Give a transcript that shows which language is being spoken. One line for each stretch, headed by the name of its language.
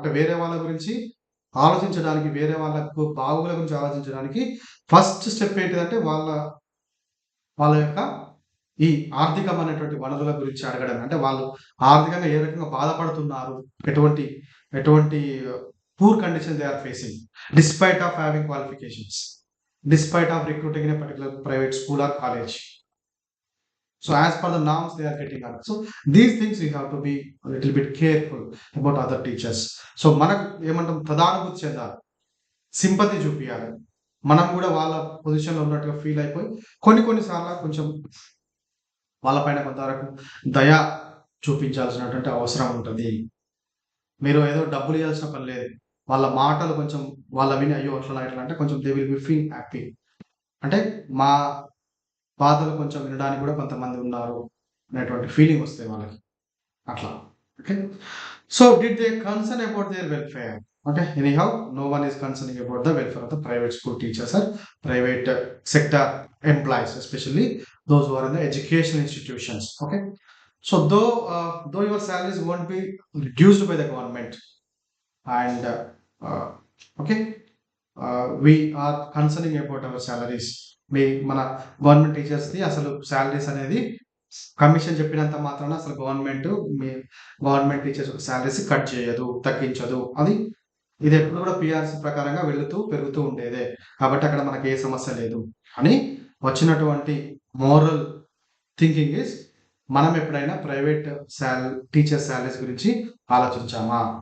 Telugu: అంటే వేరే వాళ్ళ గురించి ఆలోచించడానికి, వేరే వాళ్ళకు బాగోగుల గురించి ఆలోచించడానికి ఫస్ట్ స్టెప్ ఏంటిదంటే వాళ్ళ యొక్క ఈ ఆర్థికమైనటువంటి వనరుల గురించి అడగడం. అంటే వాళ్ళు ఆర్థికంగా ఏ రకంగా బాధపడుతున్నారు? ఎటువంటి ఎటువంటి
English: Poor condition they are facing. Despite of having qualifications. Despite of recruiting in a particular private school or college. So as per the norms they are getting up. So these things we have to be a little bit careful about other teachers.
Telugu: So మనకు ఏమంటాం తదానుభూతి చెందాలి. Sympathy చూపియాలి. మనం కూడా వాళ్ళ పొజిషన్‌లో ఉన్నట్టుగా feel అయిపోయి కొన్ని సార్లు కొంచెం వాళ్ళ పైన కొంతవరకు దయ చూపించాల్సినటువంటి అవసరం ఉంటది. మీరు ఏదో డబ్బులు ఇయ్యాల్సిన పని లేదు. వాళ్ళ మాటలు కొంచెం విని అయ్యో! అట్లనా ఇట్లా అంటే కొంచెం
English: They will be feel happy.
Telugu: అంటే మా బాధలు కొంచెం వినడానికి కూడా కొంతమంది ఉన్నారు అనేటువంటి ఫీలింగ్ వస్తాయి వాళ్ళకి.
English: అట్లా. Okay. So did they concern about their welfare? Okay. Anyhow no one is concerning about the welfare of the private school teachers or private sector employees especially those who are in the educational institutions. Okay. So though your salaries won't be reduced by the government and okay, we are concerning about our salaries.
Telugu: మన government టీచర్స్‌ది అసలు salaries అనేది commission చెప్పినంత మాత్రాన అసలు government teachers salaries cut చేయదు, తగ్గించదు. ఇది ఎప్పుడు కూడా పీఆర్‌సీ ప్రకారంగా పెరుగుతూ ఉండేదే. కాబట్టి అక్కడ మనకి ఏ సమస్య లేదు అని వచ్చినటువంటి
English: moral thinking is
Telugu: మనం ఎప్పుడైనా ప్రైవేట్ టీచర్ సాలరీస్ గురించి ఆలోచించామా?